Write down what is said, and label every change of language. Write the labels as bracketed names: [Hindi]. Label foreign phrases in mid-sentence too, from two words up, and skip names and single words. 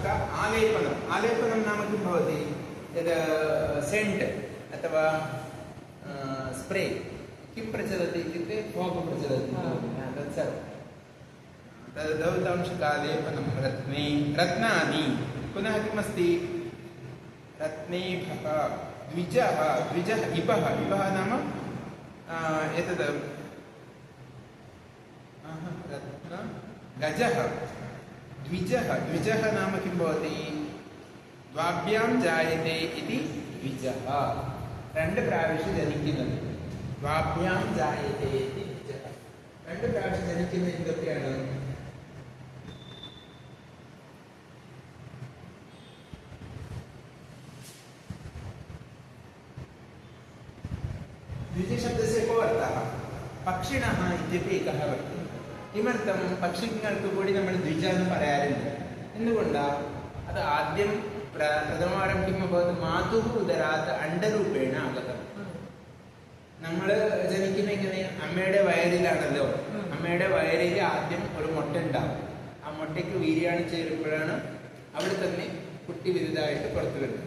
[Sanskrit] आलेपनं नाम किं भवति यद् सेण्ट् अथवा स्प्रे किं प्रचलति इत्युक्ते फाग् प्रचलति तत्सर्वं तद् धौतांशुकालेपनं रत्नानि पुनः किमस्ति रत्नेभः द्विजः इपः नाम एतद् रत्न गजः द्विजः नाम किं भवति द्वाभ्यां जायते इति द्विजः [Malayalam] രണ്ട് പ്രാവശ്യം ജനിക്കുന്നത് [Sanskrit] द्वाभ्यां जायते इति द्विजः [Malayalam] രണ്ട് പ്രാവശ്യം ജനിക്കുന്നത് [Sanskrit] എന്തൊക്കെയാണ് द्विजशब्दस्य को अर्थः पक्षिणः इत्यपि एकः वर्तते किमर्थं [Malayalam] പക്ഷികൾക്ക് കൂടി നമ്മൾ ദ്വിജ എന്ന് പറയാറുണ്ട് എന്തുകൊണ്ടാ? [Sanskrit] അത് ആദ്യം प्रथमवारं किम् अभवत् मातुः उदरात् अण्डरूपेण आगतम्. [Malayalam] നമ്മള് ജനിക്കുന്ന എങ്ങനെ? അമ്മയുടെ വയറിലാണല്ലോ. അമ്മയുടെ വയറിൽ ആദ്യം ഒരു മുട്ട ഉണ്ടാവും. ആ മുട്ടയ്ക്ക് വീര്യാണ് ചേരുമ്പോഴാണ് അവിടെ തന്നെ കുട്ടി വലുതായിട്ട് പുറത്തു വരുന്നത്.